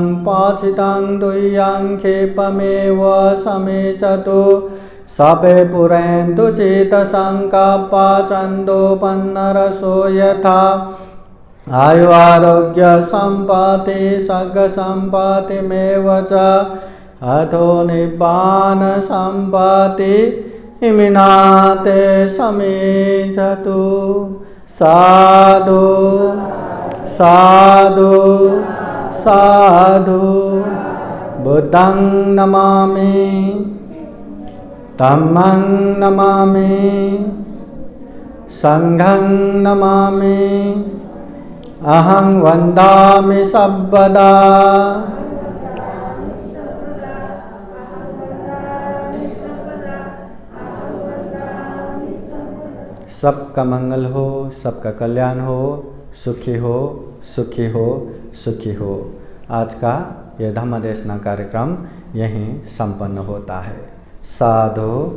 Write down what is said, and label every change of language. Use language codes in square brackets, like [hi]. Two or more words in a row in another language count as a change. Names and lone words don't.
[pi] पाचितं तुय्यं क्षिपमेव समेचतु सबे पुरन्तु चित्तसङ्कल्पा छन्दोपन्नरसो यथा आयु आरोग्य सम्पत्ति सर्गसम्पत्तिमेव च अथो निब्बान सम्पत्ति इमिनाते समेचतु। साधु साधु साधु। बुद्धं नमामि, धम्मं नमामि, संघं नमामि, अहं वन्दामि सर्वदा। [hi] सबका मंगल हो, सबका कल्याण हो, सुखी हो, सुखी हो, सुखी हो। आज का यह धम्मदेशना कार्यक्रम यहीं संपन्न होता है।